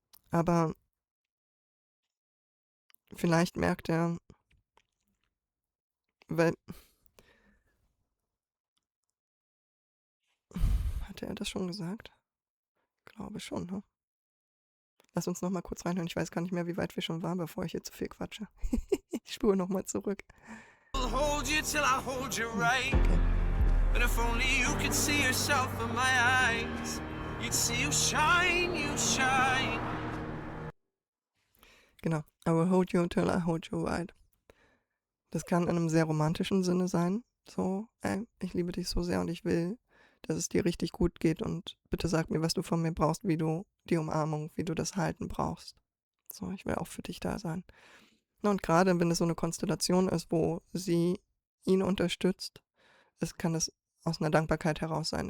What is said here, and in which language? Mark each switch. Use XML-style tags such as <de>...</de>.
<de>Aber vielleicht merkt er, weil hatte er das schon gesagt? Glaube schon, ne? Lass uns noch mal kurz reinhören. Ich weiß gar nicht mehr, wie weit wir schon waren, bevor ich hier zu viel quatsche. Ich spule noch mal zurück.</de> <en>I'll hold you till I hold you right.</en> <de>Okay.</de> <en>And if only you could see yourself in my eyes, you'd see you shine, you shine.</en> <de>Genau.</de> <en>I will hold you till I hold you right.</en> <de>Das kann in einem sehr romantischen Sinne sein. So, ich liebe dich so sehr und ich will, dass es dir richtig gut geht und bitte sag mir, was du von mir brauchst, wie du die Umarmung, wie du das Halten brauchst. So, ich will auch für dich da sein. Und gerade wenn es so eine Konstellation ist, wo sie ihn unterstützt, kann es aus einer Dankbarkeit heraus sein.</de>